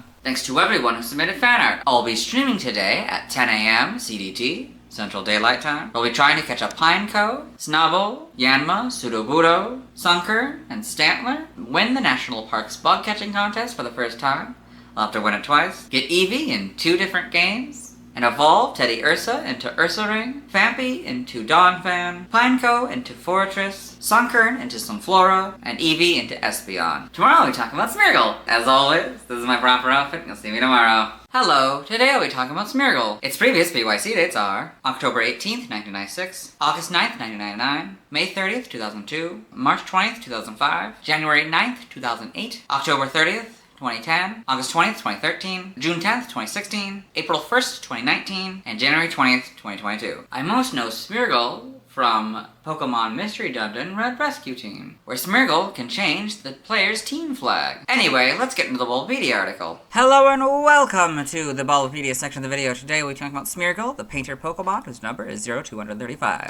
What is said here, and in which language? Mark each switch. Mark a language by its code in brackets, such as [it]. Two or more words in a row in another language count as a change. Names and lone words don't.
[en] Thanks to everyone who submitted fan art. I'll be streaming today at 10 a.m. CDT, Central Daylight Time. We'll be trying to catch up Pineco, Snubbull, Yanma, Sudowoodo, Sunker, and Stantler. Win the National Parks bug catching contest for the first time. I'll have to win it twice. Get Eevee in 2 different games. And evolve Teddiursa into Ursaring, Phanpy into Donphan, Pineco into Forretress, Sunkern into Sunflora, and Eevee into Espeon. Tomorrow I'll be talking about Smeargle. As always, this is my proper outfit, you'll see me tomorrow. Hello, today I'll be talking about Smeargle. Its previous BYC dates are October 18th, 1996, August 9th, 1999, May 30th, 2002, March 20th, 2005, January 9th, 2008, October 30th, 2010, August 20th, 2013, June 10th, 2016, April 1st, 2019, and January 20th, 2022. I most know Smeargle from Pokemon Mystery Dungeon Red Rescue Team, where Smeargle can change the player's team flag. Anyway, let's get into the Bulbapedia article. Hello and welcome to the Bulbapedia section of the video. Today we'll be talking about Smeargle, the painter Pokemon, whose number is 0235.